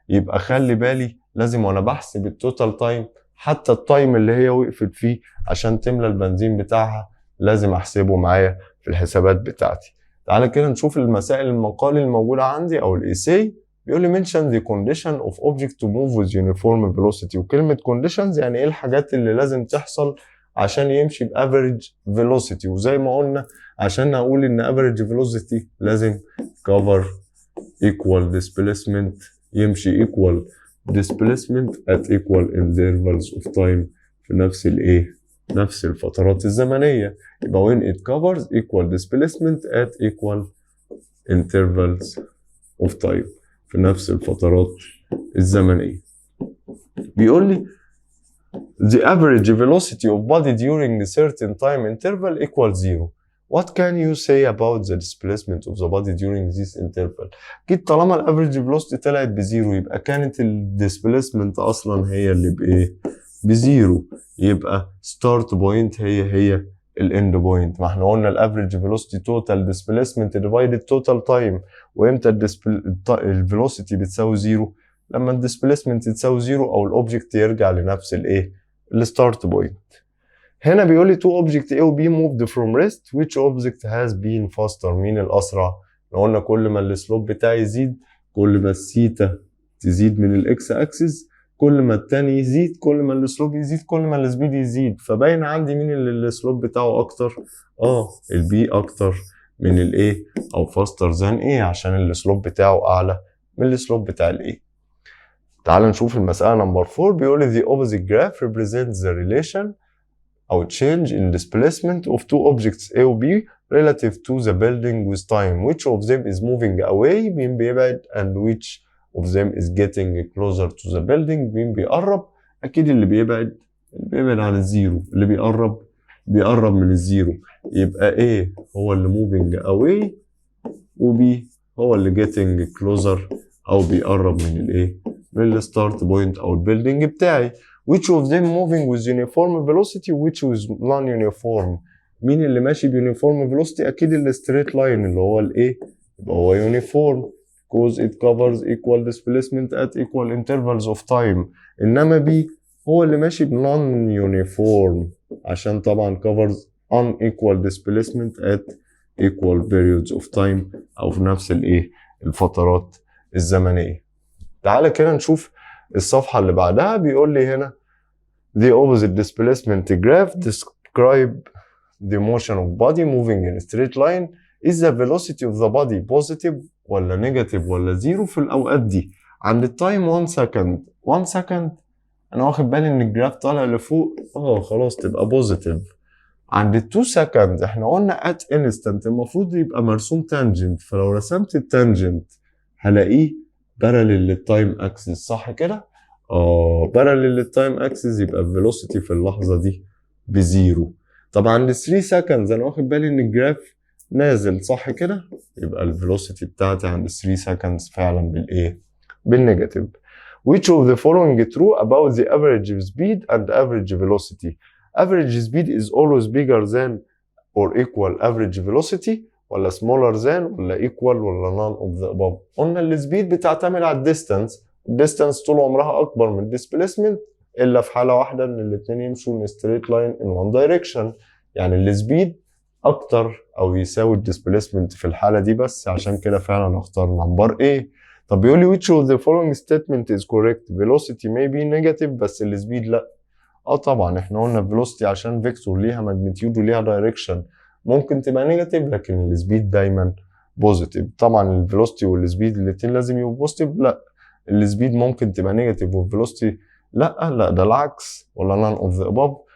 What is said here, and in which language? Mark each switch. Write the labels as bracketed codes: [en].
[ar] يبقى خلي بالي لازم وانا بحسب التوتال تايم حتى التايم اللي هي وقفت فيه عشان تملى البنزين بتاعها لازم احسبه معايا في الحسابات بتاعتي. تعالى كده نشوف المسائل المقالي الموجودة عندي أو الإيساي. بيقول لي [en] mention the condition of object to move with uniform velocity. [ar] وكلمة conditions يعني إيه الحاجات اللي لازم تحصل عشان يمشي ب average velocity. وزي ما قلنا عشان أقول إن average velocity لازم [en] cover equal displacement، [ar] يمشي [en] equal displacement at equal intervals of time [ar] في نفس الإيه؟ نفس الفترات الزمنية. يبقى [en] when it covers equal displacement at equal intervals of time [ar] في نفس الفترات الزمنية. [en] بيقول لي the average velocity of body during a certain time interval equals 0. What can you say about the displacement of the body during this interval؟ [ar] أكيد طالما الافريج velocity طلعت بزيرو يبقى كانت الديسبليسمنت أصلا هي اللي بإيه؟ بزيرو. يبقى start point هي الاند بوينت. ما احنا قلنا الافريج فيلوسيتي توتال ديسبيسمنت ديفايدد توتال تايم. وامتى الفيلوسيتي بتساوي زيرو؟ لما الديسبيسمنت تساوي زيرو او الاوبجكت يرجع لنفس الايه؟ الستارت بوينت. هنا بيقول لي [en] two object A و B moved from rest which object has been faster. [ar] مين الاسرع؟ احنا قلنا كل ما السلوب بتاعي يزيد كل ما الثيتا تزيد من الاكس اكسس، كل ما التاني يزيد كل ما السلوب يزيد كل ما السبيد يزيد. فباين عندي مين اللي السلوب بتاعه اكتر؟ البي اكتر من الايه او فاستر ذان ايه عشان السلوب بتاعه اعلى من السلوب بتاع الايه. تعال نشوف المسألة نمبر 4. بيقول لي [en] the opposite graph represents the relation او change in displacement of two objects A و B relative to the building with time. Which of them is moving away؟ [ar] مين بيبعد [en] and which of them is getting closer to the building؟ [ar] مين بيقرب؟ أكيد اللي بيبعد عن الزيرو، اللي بيقرب من الزيرو. يبقى A هو اللي [en] moving away [ar] و B هو اللي [en] getting closer [ar] أو بيقرب من الإيه؟ من الستارت بوينت أو البيلدينج بتاعي. [en] which of them moving with uniform velocity which is non-uniform. [ar] مين اللي ماشي [en] بuniform velocity؟ [ar] أكيد الستريت لاين اللي هو الإيه؟ [en] يبقى هو uniform because it covers equal displacement at equal intervals of time. [ar] إنما B هو اللي ماشي non-uniform عشان طبعا [en] covers unequal displacement at equal periods of time [ar] أو في نفس الإيه؟ الفترات الزمنية. تعالى كده نشوف الصفحة اللي بعدها. بيقول لي هنا [en] the opposite displacement graph describe the motion of body moving in a straight line. is the velocity of the body positive [ar] ولا negative ولا zero في الأوقات دي؟ عند التايم 1 second 1 second أنا واخد بالي إن الجراف طالع لفوق خلاص تبقى positive. عند 2 second احنا قلنا at instant المفروض يبقى مرسوم tangent، فلو رسمت التانجنت هلاقيه parallel للتايم اكسس صح كده؟ parallel للتايم اكسس يبقى الفيلوسيتي في اللحظة دي بزيرو. طبعا عند 3 seconds انا واخد بالي ان الجراف نازل صح كده؟ يبقى الفيلوسيتي بتاعتي عند 3 seconds فعلا بالايه؟ بالنيجاتيف. [en] Which of the following true about the average speed and average velocity? Average speed is always bigger than or equal average velocity ولا smaller than ولا equal ولا none of the above. [ar] قلنا السبيد بتعتمد على الديستانس، الديستانس طول عمرها اكبر من الديسبيسمنت الا في حاله واحده ان الاثنين يمشوا [en] in straight line in one direction. [ar] يعني السبيد اكتر او يساوي الديسبيسمنت في الحاله دي، بس عشان كده فعلا اختار نمبر A. طب بيقول لي [en] which of the following statement is correct؟ velocity may be negative [ar] بس السبيد لا. طبعا احنا قلنا velocity عشان فيكتور ليها ماجنتيود وليها دايركشن ممكن تبقى نيجاتيف، لكن السبيد دايما بوزيتيف. طبعا الفيلوسيتي والسبيد الاثنين لازم يبقوا بوزيتيف، لا السبيد ممكن تبقى نيجاتيف والفيلوسيتي لا ده العكس ولا [en] none of the above.